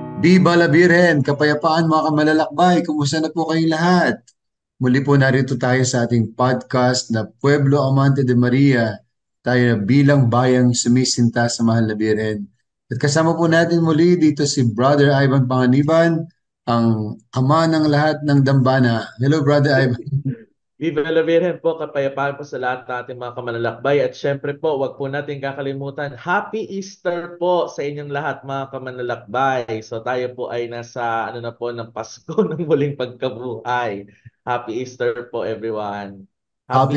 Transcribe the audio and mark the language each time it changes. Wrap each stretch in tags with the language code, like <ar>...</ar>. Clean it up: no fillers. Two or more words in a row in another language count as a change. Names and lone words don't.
<es>Viva la Virgen!</es> <tl>Kapayapaan mga kamalalakbay! Kumusta na po kayong lahat? Muli po narito tayo sa ating podcast na Pueblo Amante de Maria. Tayo na bilang bayang sumisinta sa Mahal na Birhen. At kasama po natin muli dito si Brother Ivan Panganiban, ang ama ng lahat ng dambana. Hello, Brother Ivan.</tl> <es>Viva la Virgen</es> <tl>po, kapayapaan po sa lahat ng ating mga kamanlalakbay. At syempre po, wag po natin kakalimutan,</tl> <en>Happy Easter</en> <tl>po sa inyong lahat mga kamanlalakbay. So tayo po ay nasa ano na po ng Pasko ng muling pagkabuhay.</tl> <en>Happy Easter po everyone. Happy</en>